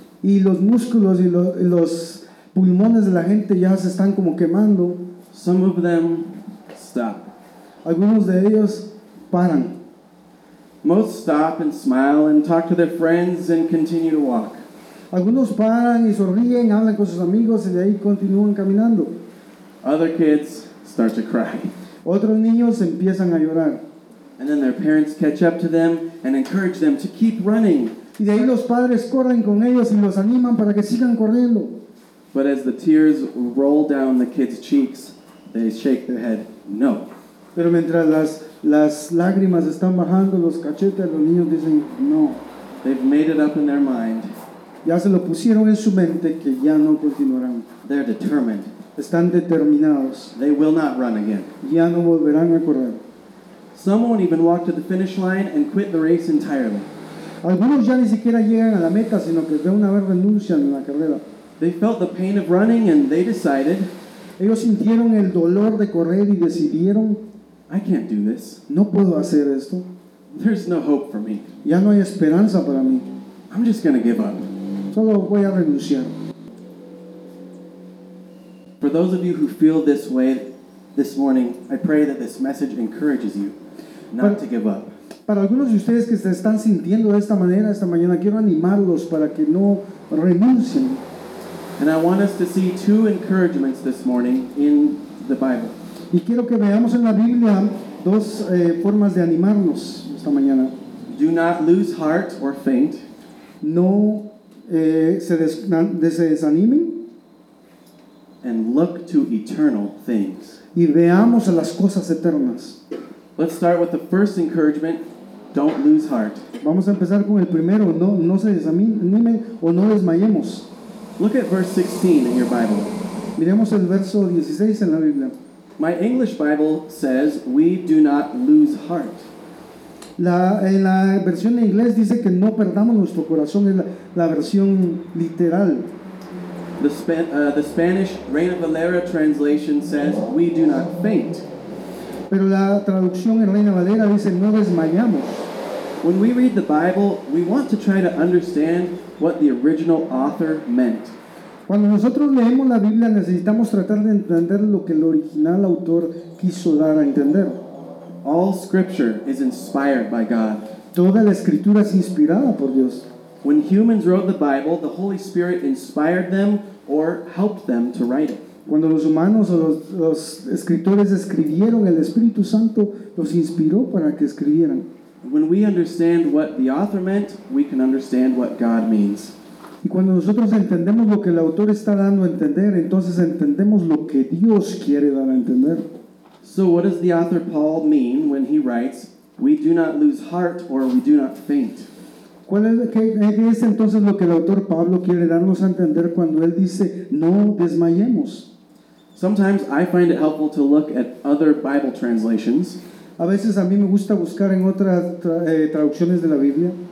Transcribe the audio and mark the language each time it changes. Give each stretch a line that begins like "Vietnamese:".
Spanish: Y los músculos y los pulmones de la gente ya se están como quemando.
English: Some of them stop.
Spanish: Algunos de ellos paran.
English: Most stop and smile and talk to their friends and continue to walk.
Spanish: Algunos paran y sonríen, hablan con sus amigos y de ahí continúan caminando.
English: Other kids start to cry.
Spanish: Otros niños empiezan a llorar.
English: And then their parents catch up to them and encourage them to keep running.
Spanish: Y de ahí los padres corren con ellos y los animan para que sigan corriendo.
English: But as the tears roll down the kids' cheeks, they shake their head no.
Spanish: Pero mientras las Las lágrimas están bajando los cachetes, los niños dicen no.
English: They've made it up in their mind.
Spanish: Ya se lo pusieron en su mente que ya no continuarán.
English: They're determined.
Spanish: Están determinados.
English: They will not run again.
Spanish: Ya no volverán a correr.
English: Some won't even walk to the finish line and quit the race entirely.
Spanish: Algunos ya ni siquiera llegan a la meta, sino que de una vez renuncian a la carrera.
English: They felt the pain of running and they decided.
Spanish: Ellos sintieron el dolor de correr y decidieron.
English: I can't do this.
Spanish: No puedo hacer esto.
English: There's no hope for me.
Spanish: Ya no hay esperanza para mí.
English: I'm just going to give up.
Spanish: Solo voy a renunciar.
English: For those of you who feel this way this morning, I pray that this message encourages you not to give up.
Spanish: Para algunos de ustedes que se están sintiendo de esta manera esta mañana, quiero animarlos para que no renuncien.
English: And I want us to see two encouragements this morning in the Bible.
Spanish: Y quiero que veamos en la Biblia dos formas de animarnos esta mañana.
English: Do not lose heart or faint.
Spanish: No se desanimen.
English: And look to eternal things.
Spanish: Y veamos a las cosas eternas.
English: Let's start with the first encouragement. Don't lose heart.
Spanish: Vamos a empezar con el primero. No se desanimen o no desmayemos.
English: Look at verse 16 in your Bible.
Spanish: Miremos el verso 16 en la Biblia.
English: My English Bible says we do not lose heart.
Spanish: La versión en inglés dice que no perdamos nuestro corazón, es la versión literal.
English: The Spanish Reina Valera translation says we do not faint.
Spanish: Pero la traducción en Reina Valera dice no desmayamos.
English: When we read the Bible, we want to try to understand what the original author meant.
Spanish: Cuando nosotros leemos la Biblia, necesitamos tratar de entender lo que el original autor quiso dar a entender.
English: All scripture is inspired by God.
Spanish: Toda la escritura es inspirada por Dios.
English: When humans wrote the Bible, the Holy Spirit inspired them or helped them to write it.
Spanish: Cuando los humanos o los escritores escribieron, el Espíritu Santo los inspiró para que escribieran.
English: When we understand what the author meant, we can understand what God means.
Spanish: Y cuando nosotros entendemos lo que el autor está dando a entender, entonces entendemos lo que Dios quiere dar a entender.
English: So what does the author Paul mean when he writes, we do not lose heart or we do not faint?
Spanish: ¿Qué es entonces lo que el autor Pablo quiere darnos a entender cuando él dice, no desmayemos?
English: Sometimes I find it helpful to look at other Bible translations.
Spanish: A veces a mí me gusta buscar en otras traducciones de la Biblia.